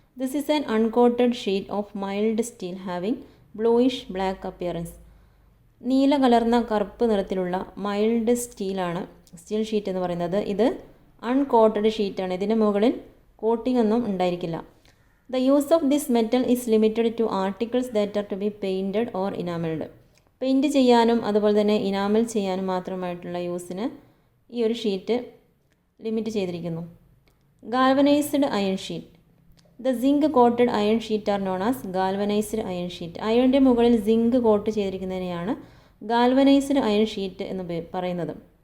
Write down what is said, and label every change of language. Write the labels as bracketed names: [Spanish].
[English] This is an uncoated sheet of mild steel having bluish black appearance. [Malayalam] നീല കലർന്ന കറുപ്പ് നിറത്തിലുള്ള മൈൽഡ് സ്റ്റീലാണ് സ്റ്റീൽ ഷീറ്റ് എന്ന് പറയുന്നത്. ഇത് അൺകോട്ടഡ് ഷീറ്റാണ്. ഇതിന് മുകളിൽ കോട്ടിംഗ് ഒന്നും ഉണ്ടായിരിക്കില്ല. [English] The use of this metal is limited to articles that are to be painted or enameled. [Malayalam] Paint ചെയ്യാനും അതുപോലെ തന്നെ ഇനാമൽ ചെയ്യാനും മാത്രമായിട്ടുള്ള യൂസിന് ഈ ഒരു ഷീറ്റ് ലിമിറ്റ് ചെയ്തിരിക്കുന്നു. [English] Galvanised iron sheet. The zinc coated iron sheet are known as galvanised iron sheet. [Malayalam] അയണിൻ്റെ മുകളിൽ zinc coat ചെയ്തിരിക്കുന്നതിനെയാണ് galvanised iron sheet എന്ന് പറയുന്നത്.